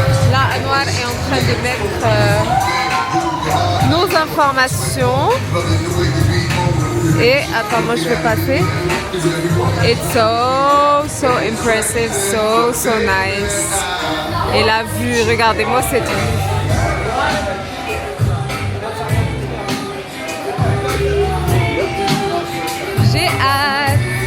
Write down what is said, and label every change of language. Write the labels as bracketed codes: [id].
[fr] Là, Anouar est en train de mettre nos informations. Et attends, moi je vais passer. [en] It's so impressive, so nice. [fr] Et la vue, regardez-moi cette vue. J'ai hâte.